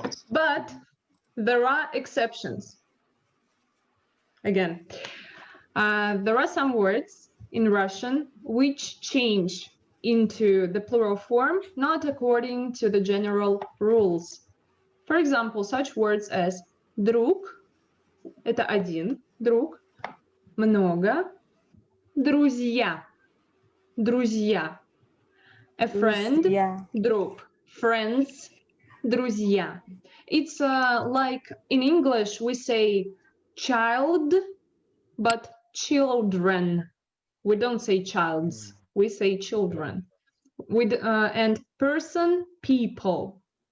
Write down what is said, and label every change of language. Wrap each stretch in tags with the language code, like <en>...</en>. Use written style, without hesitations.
<en>But there are exceptions. Again, there are some words in Russian which change into the plural form, not according to the general rules. For example, such words as</en> <ru>друг, это один, друг, много, друзья, друзья.</ru> <en>A friend,</en> <ru>Друзья. друг.</ru> <en>Friends, друзья. It's like in English we say child, but children. We don't say childs, we say children. And person, people.</en>